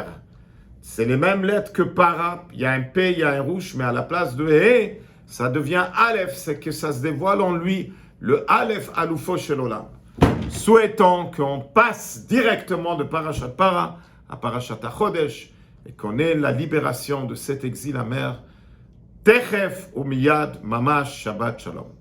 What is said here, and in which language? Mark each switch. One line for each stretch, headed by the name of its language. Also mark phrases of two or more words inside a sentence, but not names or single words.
French: C'est les mêmes lettres que Para. Il y a un P, il y a un rouge, mais à la place de He, ça devient Aleph. C'est que ça se dévoile en lui.
Hebrew: Le אלף אלופו של עולם.
French: Souhaitons qu'on passe directement de Parashat Para à Parashat HaChodesh et qu'on ait la libération de cet exil amer.
Hebrew: תיכף ומיד ממש שבת שלום.